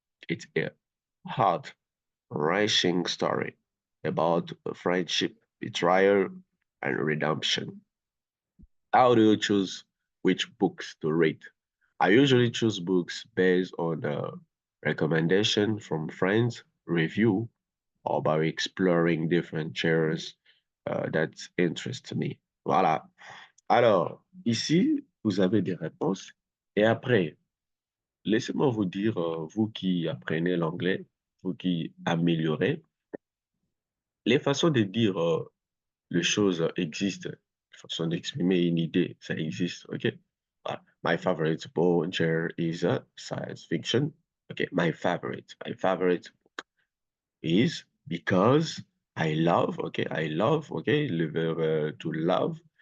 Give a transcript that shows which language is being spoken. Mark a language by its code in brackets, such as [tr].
[en] It's a heart-wrenching story about friendship, betrayal, and redemption. How do you choose which books to read? I usually choose books based on recommendation from friends, review, or by exploring different genres that interest me. [fr] Voilà. Alors, ici, vous avez des réponses. Et après, laissez-moi vous dire, vous qui apprenez l'anglais, vous qui améliorez, les façons de dire les choses existent. Les façons d'exprimer une idée, ça existe, OK? Voilà. [en] My favorite book genre is science fiction. OK, my favorite is because I love, okay, [fr] le verbe [en] to love.